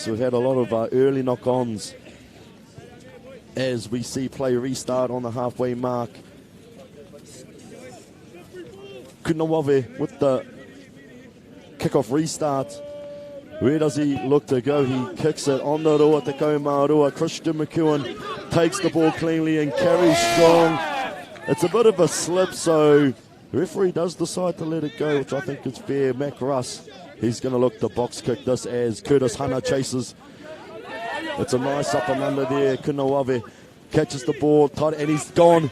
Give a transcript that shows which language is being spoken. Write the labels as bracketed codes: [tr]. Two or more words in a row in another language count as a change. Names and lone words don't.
[en] We've had a lot of early knock-ons as we see play restart on the halfway mark. Kunawave with the kick-off restart. Where does he look to go? He kicks it on the [mi] rua, te kaumārua. [en] Christian McEwen takes the ball cleanly and carries strong. It's a bit of a slip, so the referee does decide to let it go, which I think is fair. Mac Russ, he's going to look to box kick this as Curtis Hana chases. It's a nice up and under there. Kunawave catches the ball, tight, and he's gone.